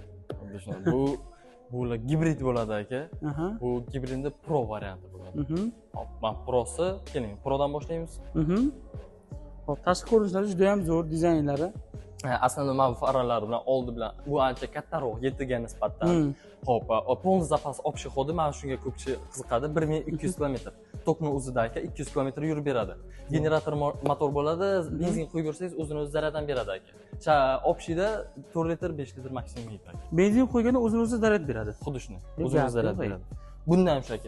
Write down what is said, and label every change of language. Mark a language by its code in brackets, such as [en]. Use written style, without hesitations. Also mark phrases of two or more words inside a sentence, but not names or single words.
[uz] Bu gibrid bo'ladi aka. Bu gibridning Pro varianti bo'ladi. Hop, mana Pro'si, keling, Pro'dan boshlaymiz. Hop, tashqi ko'rinishlari juda ham zo'r, dizaynlari. Aslida mana bu faralari bilan oldi bilan bu ancha kattaroq, 7ga nisbatan. Hop, [ru] полный запас общий ходи, [uz] mana shunga ko'p kishi qiziqadi. 1200 km. Tokni o'zida aka 200 km yurib beradi. Generator motor bo'ladi, benzin quyib bersangiz o'zini o'zi zaryaddan beradi aka. Общийda 4 litr, 5 litr maksimum yeydi aka. Benzin qo'yganda o'zini o'zi zaryad beradi. Xuddi shunday. O'zini o'zi zaryad beradi. Bunda ham shu aka.